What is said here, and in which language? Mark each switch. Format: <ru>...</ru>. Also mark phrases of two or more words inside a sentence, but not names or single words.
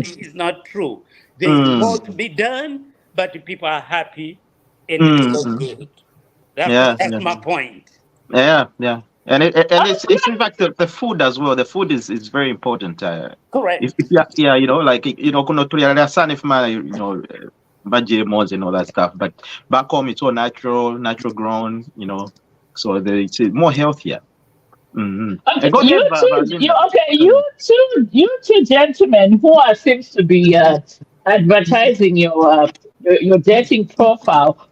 <en>mm, is not true. There is more to mm, be done, but the people are happy and they look mm. good. That's Yeah, that's yeah, my point. yeah. And Oh, it's in fact the food as well. The food is very important. If Correct. yeah, like</en> <sw>kuno tuliangalia sana</sw> <en>if my GMOs and all that stuff. But back home it's all natural grown. So it's more healthier. Mm-hmm. And okay, go ahead, you two, you Linda. okay? Mm. You two gentlemen who are seems to be advertising your dating profile.</en>